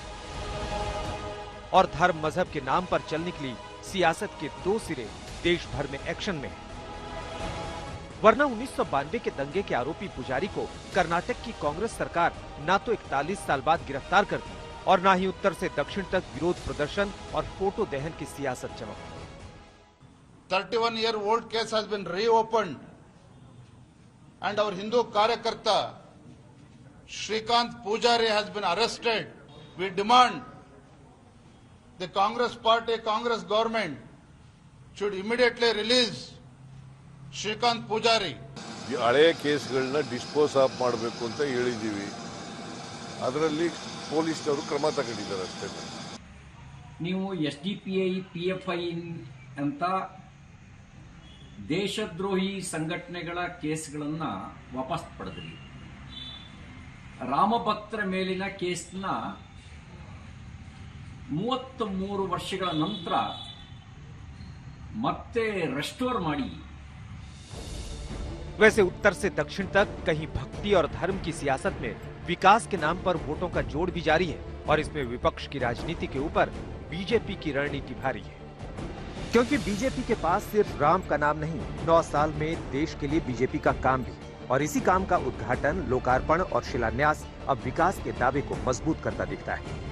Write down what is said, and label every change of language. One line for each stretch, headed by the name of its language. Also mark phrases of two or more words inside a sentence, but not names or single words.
Hindi: और धर्म मजहब के नाम पर चल निकली सियासत के दो सिरे देश भर में एक्शन में है। वरना 1992 के दंगे के आरोपी पुजारी को कर्नाटक की कांग्रेस सरकार न तो 41 साल बाद गिरफ्तार कर दी और न ही उत्तर से दक्षिण तक विरोध प्रदर्शन और फोटो दहन की सियासत चमकी।
English: 31-year-old case has been reopened and our Hindu Karyakarta Shrikant Pujari has been arrested. We demand the Congress party, Congress government should immediately release Shrikant Pujari.
Kannada: ಈ ಹಳೆಯ ಕೇಸ್ಗಳನ್ನ
English: dispose of
Kannada: ಮಾಡಬೇಕು ಅಂತ ಹೇಳಿದ್ದೀವಿ. ಅದರಲ್ಲಿ ಪೊಲೀಸ್ನವರು ಕ್ರಮ ತಗೊಂಡಿದ್ದಾರೆ ಅಷ್ಟೇ. ನೀವು SDPI, PFI ಅಂತ ದೇಶದ್ರೋಹಿ ಸಂಘಟನೆಗಳ ಕೇಸ್ಗಳನ್ನ ವಾಪಸ್ ಪಡೆದ್ರಿ. ರಾಮಭಕ್ತರ ಮೇಲಿನ ಕೇಸ್ನ 33 ವರ್ಷಗಳ ನಂತರ ಮತ್ತೆ ರೆಸ್ಟೋರ್ ಮಾಡಿ।
Hindi: वैसे उत्तर से दक्षिण तक कहीं भक्ति और धर्म की सियासत में विकास के नाम पर वोटों का जोड़ भी जारी है और इसमें विपक्ष की राजनीति के ऊपर बीजेपी की रणनीति भारी है। क्योंकि बीजेपी के पास सिर्फ राम का नाम नहीं, 9 साल में देश के लिए बीजेपी का काम भी, और इसी काम का उद्घाटन, लोकार्पण और शिलान्यास अब विकास के दावे को मजबूत करता दिखता है।